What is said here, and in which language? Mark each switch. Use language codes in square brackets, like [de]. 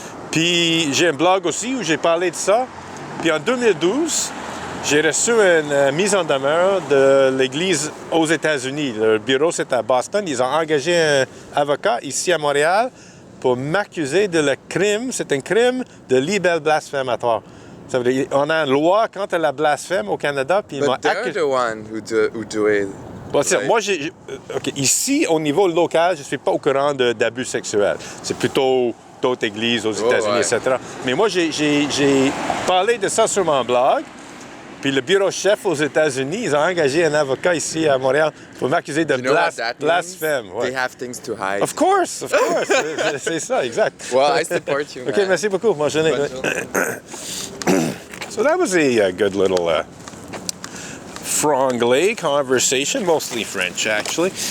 [fr] Puis j'ai un blog aussi où j'ai parlé de ça. Puis en 2012, j'ai reçu une mise en demeure de l'Église aux États-Unis. Le bureau, c'est à Boston. Ils ont engagé un avocat ici à Montréal pour m'accuser de le crime. C'est un crime de libelle blasphématoire. Ça veut dire, on a une loi contre la blasphème au Canada. Puis [en] But they're the one who do it. [fr] Bon, right. [en] Moi, ici, au niveau local, je ne suis pas au courant d'abus sexuels. C'est plutôt d'autres églises aux États-Unis, etc. Mais moi, j'ai parlé de ça sur mon blog. Puis le bureau chef aux États-Unis, ils ont engagé un avocat ici à Montréal pour m'accuser de blasphème. They have things to hide. Of course. [fr] C'est ça, exact. [en] Well, I support you, man. [fr] OK, merci beaucoup. Moi, je n'ai... [en] So that was a good little franglais conversation, mostly French, actually.